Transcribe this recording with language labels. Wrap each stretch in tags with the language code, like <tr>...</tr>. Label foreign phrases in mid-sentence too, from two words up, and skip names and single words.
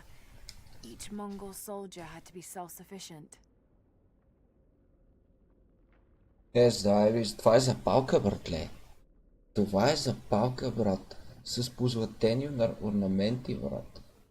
<en>Each Mongol soldier had to be self-sufficient. Yes,</en> <bg>това е запалка, братле. Това е запалка, брат. С позлатени орнаменти, брат.</bg>